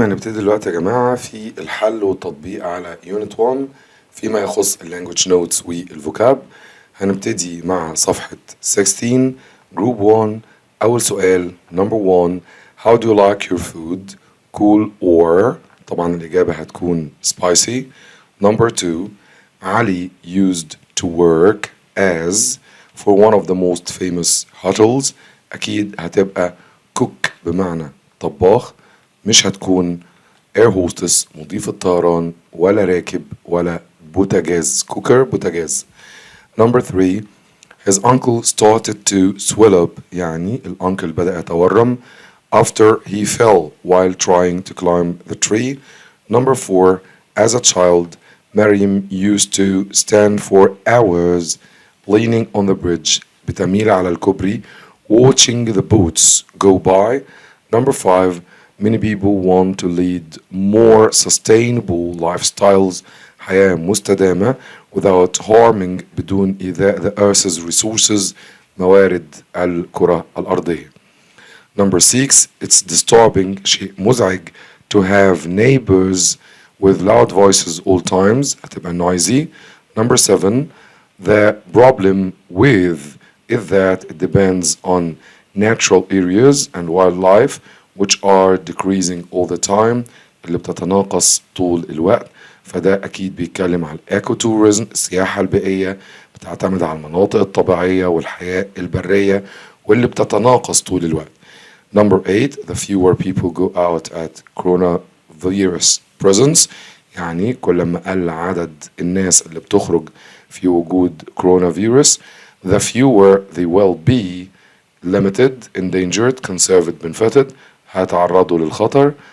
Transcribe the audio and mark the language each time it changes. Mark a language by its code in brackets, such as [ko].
[ar] هنبتدي دلوقتي يا جماعة في الحل والتطبيق على يونت 1 فيما يخص اللانجوج نوتس والفوكاب. هنبتدي مع صفحة 16 جروب 1. أول سؤال [en] number 1 how do you like your food cool or [ar] طبعا الإجابة هتكون [en] spicy. number 2 Ali used to work as for one of the most famous hotels. [ar] أكيد هتبقى cook بمعنى طباخ، مش هتكون اير هوستس مضيف الطيران ولا راكب ولا بوتاجاز كوكر بوتاجاز. [en] number 3 his uncle started to swell up [ar] يعني الأنكل بدأ يتورم [en] after he fell while trying to climb the tree. number 4 as a child Mariam used to stand for hours leaning on the bridge [ar] بتميل على الكوبري [en] watching the boats go by. number 5 many people want to lead more sustainable lifestyles [ar] حياة مستدامة [en] without harming [ar] بدون إيذاء [en] the earth's resources [ar] موارد الكرة الأرضية. [en] number 6 it's disturbing [ar] شيء مزعج [en] to have neighbors with loud voices all times [ar] هتبقى [en] noisy. number 7 the problem with is that it depends on natural areas and wildlife which are decreasing all the time [ar] اللي بتتناقص طول الوقت. فده أكيد بيتكلم على الإيكو توريزم السياحة البيئية بتعتمد على المناطق الطبيعية والحياة البرية واللي بتتناقص طول الوقت. [en] number 8 the fewer people go out at coronavirus presence [ar] يعني كل ما قل عدد الناس اللي بتخرج في وجود [en] coronavirus the fewer they will be limited endangered conserved benefited [ar] هيتعرضوا للخطر.